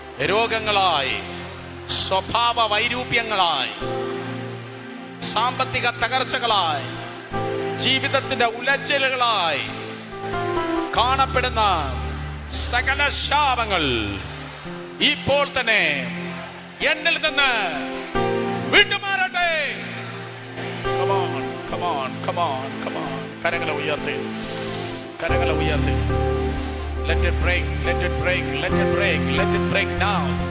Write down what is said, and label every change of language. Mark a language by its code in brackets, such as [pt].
[ml] രോഗങ്ങളായി, സ്വഭാവ വൈരൂപ്യങ്ങളായി, സാമ്പത്തിക തകർച്ചകളായി, ജീവിതത്തിന്റെ ഉലച്ചിലുകളായി കാണപ്പെടുന്ന സകല ശാപങ്ങൾ ഇപ്പോൾ തന്നെ എന്നിൽ നിന്ന് വിട്ടുമാറട്ടെ. [en] Come on, come on, come on, come on. [ml] കരങ്ങളെ ഉയർത്തി, കരങ്ങളെ ഉയർത്തി. [en] Let it break, let it break, let it break, let it break now.